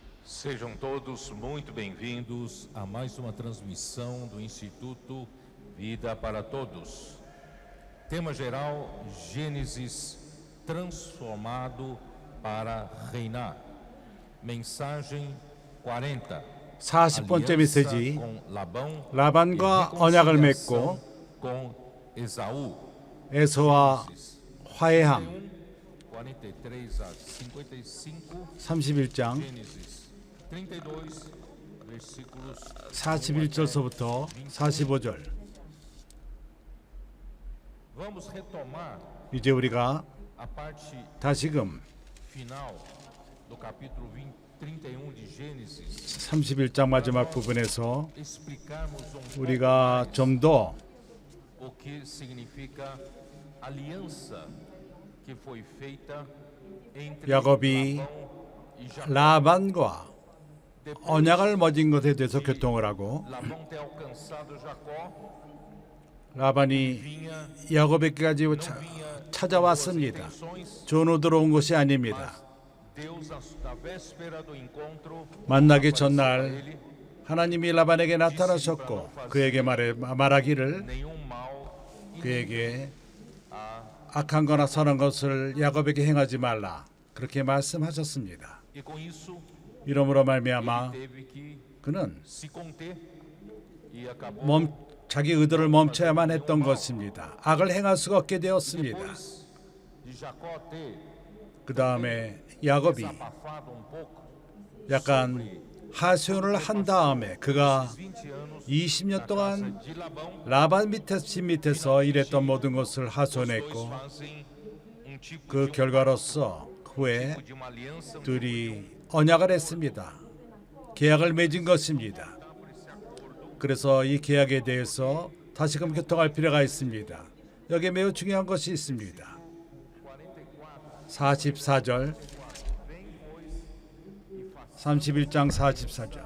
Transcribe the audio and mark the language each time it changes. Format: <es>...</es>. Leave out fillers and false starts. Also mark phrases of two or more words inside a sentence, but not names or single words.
<pt>Sejam todos muito bem-vindos a mais uma transmissão do Instituto Vida para Todos. Tema geral: Gênesis transformado para reinar. Mensagem 40.</pt> <ko>40번째 메시지,</ko> <pt>com Labão</pt> <ko>라반과</ko> <pt>e</pt> <ko>언약을</ko> <pt>reconciliação</pt> <ko>맺고</ko> <pt>com Esaú.</pt> <ko>에서와 화해함.</ko> <pt>43 a 55.</pt> <ko>31장</ko> <pt>Gênesis 32, versículos</pt> <ko>41절서부터 45절.</ko> <pt>Vamos retomar</pt> <ko>이제 우리가</ko> <pt>a parte</pt> <ko>다시금</ko> <pt>final do capítulo 31 de Gênesis.</pt> <ko>31장 마지막 부분에서</ko> <pt>Explicarmos pouco</pt> <ko>우리가 좀 더</ko> <pt>o que significa aliança que foi feita entre</pt> <ko>야곱이</ko> <pt>Labão e Jacó.</pt> <ko>라반과 언약을 맺은 것에 대해서 교통을 하고,</ko> <pt>Labão ter alcançado Jacó,</pt> <ko>라반이</ko> <pt>vinha</pt> <ko>야곱에게까지</ko> <pt>vinha</pt> <ko>찾아왔습니다.</ko> <pt>intenções,</pt> <ko>전우들어 온 것이 아닙니다.</ko> <pt>Deus na véspera do encontro</pt> <ko>만나기</ko> <pt>apareceu a</pt> <ko>전날</ko> <pt>ele,</pt> <ko>하나님이 라반에게 나타나셨고 그에게 말하기를</ko> <pt>nenhum mal e</pt> <ko>그에게</ko> <pt>a</pt> <ko>악한 거나 선한 것을 야곱에게 행하지 말라, 그렇게 말씀하셨습니다.</ko> <pt>e com isso</pt> <ko>이러므로</ko> <pt>ele</pt> <ko>말미암아</ko> <pt>teve que</pt> <ko>그는</ko> <pt>se conter e acabou</pt> <ko>자기 의도를 멈춰야만 했던 것입니다. 악을 행할 수가 없게 되었습니다.</ko> <pt>depois de Jacó ter</pt> <ko>그 다음에 야곱이</ko> <pt>desabafado pouco</pt> <ko>약간 하소연을 한 다음에 그가</ko> <pt>20 anos</pt> <ko>20년 동안</ko> <pt>de Labão,</pt> <ko>라반 집 밑에서 일했던 모든 것을</ko> <pt>dois</pt> <ko>하소연했고,</ko> <pt>fazem tipo</pt> <ko>그</ko> <pt>de</pt> <ko>결과로서 후에</ko> <pt>de uma aliança</pt> <ko>둘이 언약을 했습니다. 계약을 맺은 것입니다. 그래서 이 계약에 대해서 다시금 교통할 필요가 있습니다. 여기에 매우 중요한 것이 있습니다. 44절, 31장 44절.</ko>